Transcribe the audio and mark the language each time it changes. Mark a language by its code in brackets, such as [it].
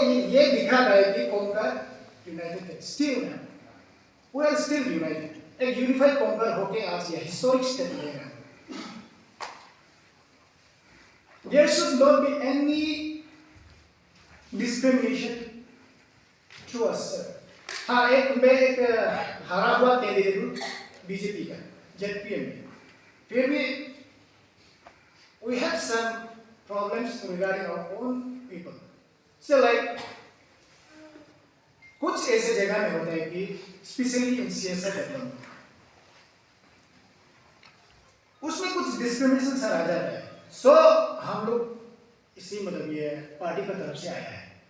[hi] ये दिखा रहा है कि कोंकण यूनाइटेड है, [en] Still we are still united. [hi] एक यूनिफाइड कोंकण होके आज ये हिस्टोरिक स्टेप लेगा। [en] There should not be any discrimination to us, sir. [hi] हाँ, मैं एक हारा हुआ कैंडिडेट हूँ बीजेपी का, जेडपीएम में। फिर भी [en] we have some problems regarding our own people. [hi] So like कुछ ऐसे जगह में होता है कि स्पेशली इन सियासत डेवलपमेंट उसमें कुछ डिस्क्रिमिनेशन सर आ जाता है। सो हम लोग इसी मतलब ये पार्टी की तरफ से आया है।